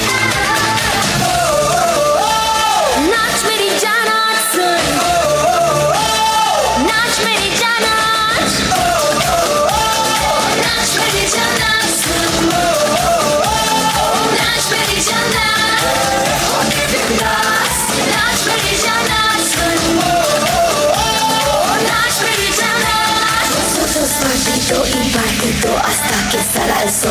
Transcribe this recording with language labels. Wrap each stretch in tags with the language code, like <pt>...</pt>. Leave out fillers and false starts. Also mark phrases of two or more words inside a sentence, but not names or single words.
<hi>नाच मेरी जाना सुन, नाच मेरी जाना, नाच मेरी जाना सुन, नाच मेरी जाना, नाच मेरी जाना सुन, नाच मेरी जाना.</hi> <es>Despacito y partido hasta que salga el sol.</es>